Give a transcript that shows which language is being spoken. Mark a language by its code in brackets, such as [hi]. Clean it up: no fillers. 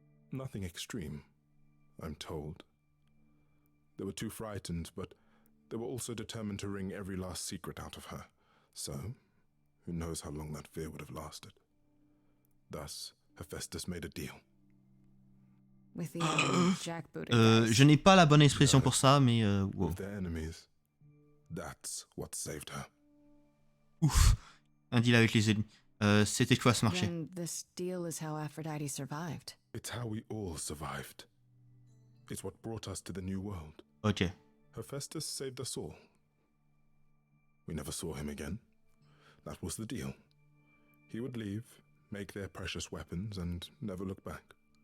[en] Nothing extreme, I'm told. They were too frightened, but they were also determined to wring every last secret out of her. So, who knows how long that fear would have lasted. Thus, Hephaestus made a deal. With the jackbooted [fr] Je n'ai pas la bonne expression pour ça, mais wow. [en] With their enemies. That's what saved her. Ouf. [fr] Un deal avec les ennemis. C'était quoi ce marché? [en] Then this deal is how Aphrodite survived. It's how we all survived. It's what brought us to the new world. Ok. Hephaestus saved us all. We never saw him again. That was the deal. He would leave, make their precious weapons, and never look back.